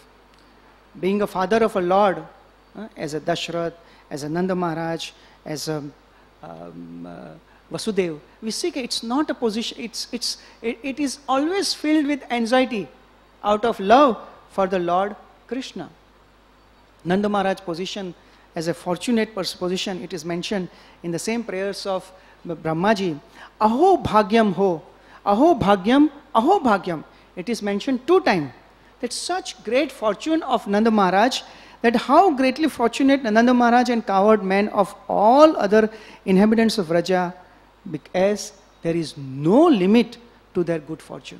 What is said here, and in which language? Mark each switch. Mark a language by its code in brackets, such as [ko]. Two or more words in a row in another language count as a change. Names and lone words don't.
[en] Being a father of a Lord, as a Dashrath, as a Nanda Maharaj, as a Vasudev, we see it's not a position, it is always filled with anxiety out of love for the Lord Krishna. Nanda Maharaj position as a fortunate position, it is mentioned in the same prayers of Brahmaji. [sa] Aho bhagyam ho, aho bhagyam, aho bhagyam. [en] It is mentioned 2 times. That such great fortune of Nanda Maharaj, that how greatly fortunate Nanda Maharaj and cowherd men of all other inhabitants of Vraja, because there is no limit to their good fortune.